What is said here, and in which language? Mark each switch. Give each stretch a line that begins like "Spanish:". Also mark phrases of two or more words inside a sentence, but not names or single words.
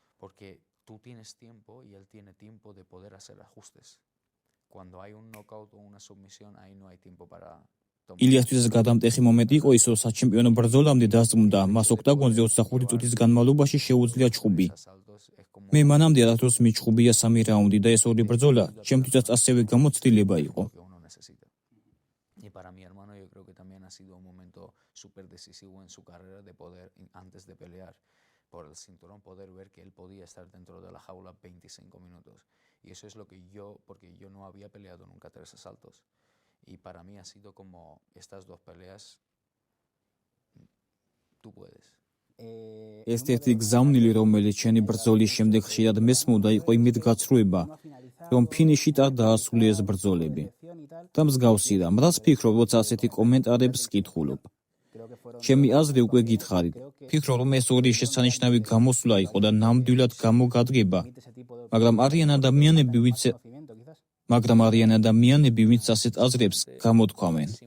Georgian: ილიასთვის გადამტეხი მომენტი იყო ის, რომ საჩემპიონო ბრძოლამდე დასწმუნდა, მას ოქტაგონზე 25 წუთის განმავლობაში შეუძლია ჩხუბი. მე მანამდე არასდროს მიჩხუბია 3 რაუნდი და ეს ორი ბრძოლა ჩემთვისაც ასევე გამოცდილება იყო.
Spanish: sido un momento súper decisivo en su carrera de poder, antes de pelear por el cinturón, poder ver que él podía estar dentro de la jaula 25 minutos. Y eso es lo que porque yo no había peleado nunca 3 asaltos. Y para mí ha sido como estas dos peleas, tú puedes.
Georgian: ერთ-ერთი გზავნილი, რომელიც შენი ბრძოლის შემდეგ ხშირად მესმოდა, იყო იმით გაცრუება, რომ ფინიშით არ დაასრულეს ბრძოლები. და მსგავსი რამ, რაც ფიქრობ, როცა ასეთი კომენტარებს კითხულობ. ჩემი აზრი უკვე გითხარით. ფიქრობ, რომ ეს ორი შესანიშნავი გამოსვლა იყო და ნამდვილად გამოგადგება, მაგრამ არიან ადამიანები, ვინც ასეთ აზრებს გამოთქვამენ.